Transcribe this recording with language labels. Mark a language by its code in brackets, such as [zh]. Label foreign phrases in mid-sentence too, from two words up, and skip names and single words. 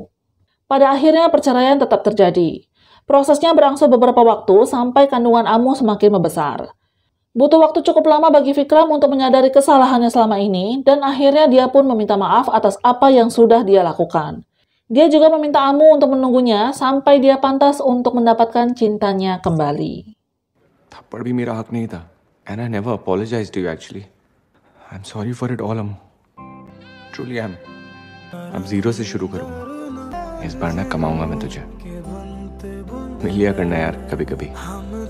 [id] Pada akhirnya perceraian tetap terjadi. Prosesnya berangsur beberapa waktu sampai kandungan Amu semakin membesar. Butuh waktu cukup lama bagi Vikram untuk menyadari kesalahannya selama ini dan akhirnya dia pun meminta maaf atas apa yang sudah dia lakukan. Dia juga meminta Amu untuk menunggunya sampai dia pantas untuk mendapatkan cintanya kembali. [hi] थप्पड़ भी मेरा हक नहीं था, [en] and I never apologized to you actually. I'm sorry for it all, Amu. Truly am. [hi] अब जीरो से शुरू करूंगा. इस बार ना कमाऊंगा मैं तुझे. मिल लिया करना यार कभी-कभी.